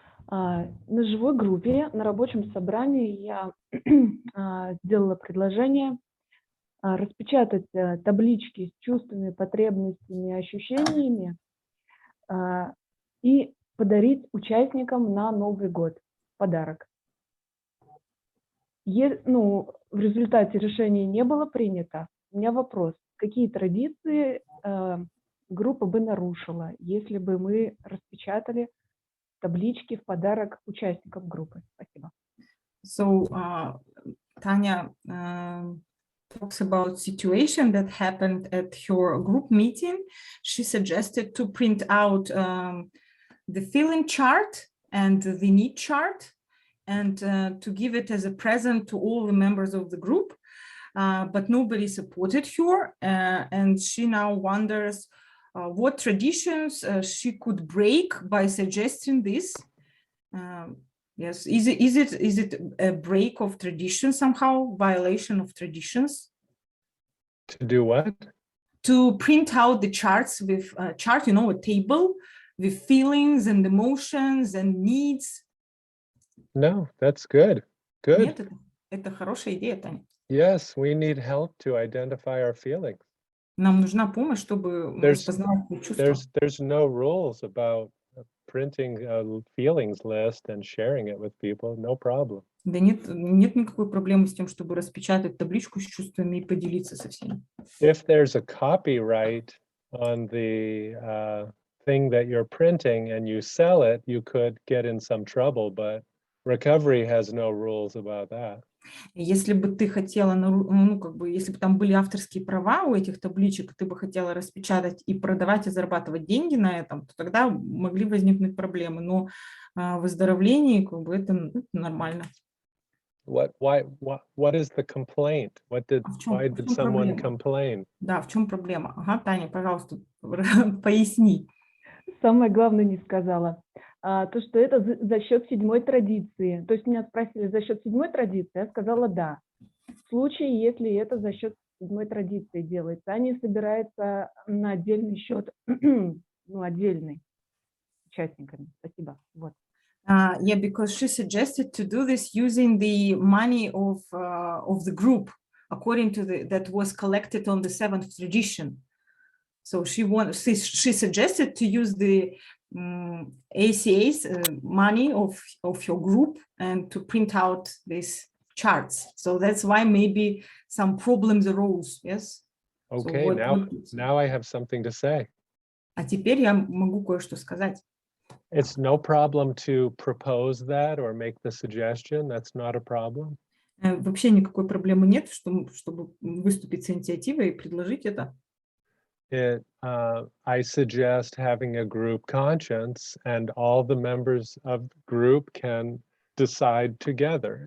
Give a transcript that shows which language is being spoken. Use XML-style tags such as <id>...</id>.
<ru>На живой группе, на рабочем собрании я сделала предложение распечатать таблички с чувствами, потребностями, ощущениями и подарить участникам на Новый год подарок. В результате решение не было принято. У меня вопрос. Какие традиции группа бы нарушила, если бы мы распечатали таблички в подарок участникам группы? Спасибо.</ru> <en>So Tanya talks about situation that happened at her group meeting. She suggested to print out the feeling chart and the need chart and to give it as a present to all the members of the group. But nobody supported her, and she now wonders what traditions she could break by suggesting this. Yes, is it a break of tradition somehow, violation of traditions? To do what? To print out the charts with a table with feelings and emotions and needs. No, that's good. Good.</en> <ru>Нет, это хорошая идея, Таня.</ru> <en>Yes, we need help to identify our feelings.</en> <ru>Нам нужна помощь, чтобы распознавать свои чувства.</ru> <en>There's no rules about printing a feelings list and sharing it with people. No problem.</en> <ru>Да нет никакой проблемы с тем, чтобы распечатать табличку с чувствами и поделиться со всеми.</ru> <en>If there's a copyright on the thing that you're printing and you sell it, you could get in some trouble, but recovery has no rules about that.</en> <ru>Если бы ты хотела, если бы там были авторские права у этих табличек, ты бы хотела распечатать и продавать, и зарабатывать деньги на этом, то тогда могли возникнуть проблемы. Но в выздоровлении это нормально.</ru> <en>What is the complaint?</en> <ru>В чем</ru> <en>Why did someone</en> <ru>проблема?</ru> <en>complain?</en> <ru>Да, в чем проблема? Ага, Таня, пожалуйста, поясни. Самое главное не сказала. То, что это за счет 7-й традиции. То есть меня спросили, за счет 7-й традиции? Я сказала да. В случае, если это за счет 7-й традиции делается, а не собирается на отдельный счет, ну, отдельный участниками. Спасибо. Вот.</ru> <en>Yeah, because she suggested to do this using the money of the group, according to that was collected on the 7th tradition. So she suggested to use the ACA's money of your group and to print out these charts. So that's why maybe some problems arose. Yes. Okay, now I have something to say.</en> <ru>А теперь я могу кое-что сказать.</ru> <en>It's no problem to propose that or make the suggestion. That's not a problem.</en> <ru>Вообще никакой проблемы нет, чтобы выступить с инициативой и предложить это.</ru> <en>I suggest having a group conscience, and all the members of the group can decide together.</en>